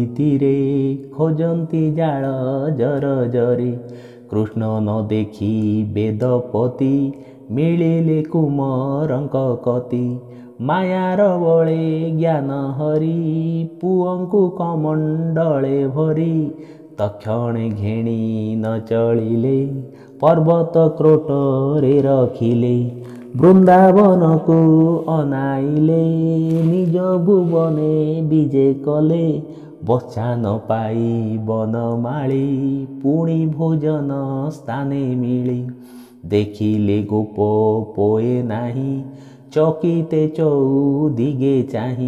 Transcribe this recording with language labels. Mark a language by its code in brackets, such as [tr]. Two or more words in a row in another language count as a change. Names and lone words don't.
[or] ତୀରେ ଖୋଜନ୍ତି ଜାଲ ଜର ଜରୀ କୃଷ୍ଣ ନ ଦେଖୀ ବେଦପତି ମିଳିଲେ କୁମରଙ୍କ କତି ମାୟାର ବଳେ ଜ୍ଞାନ ହରି ପୁଅଙ୍କୁ କମଣ୍ଡଳେ ଭରୀ ତକ୍ଷଣେ ଘେଣୀ ନ ଚଳିଲେ ପର୍ବତ କ୍ରୋଟରେ ରଖିଲେ ବୃନ୍ଦାବନକୁ ଅନାଇଲେ ନିଜ ଭୁବନେ ବିଜେ କଲେ। ବଚାନ ପାଇ ବନମାଳି ପୁଣି ଭୋଜନ ସ୍ଥାନେ ମିଳି। ଦେଖିଲେ ଗୋପ ପୋଏ ନାହିଁ ଚକିତେ ଚଉଦିଗେ ଚାହିଁ।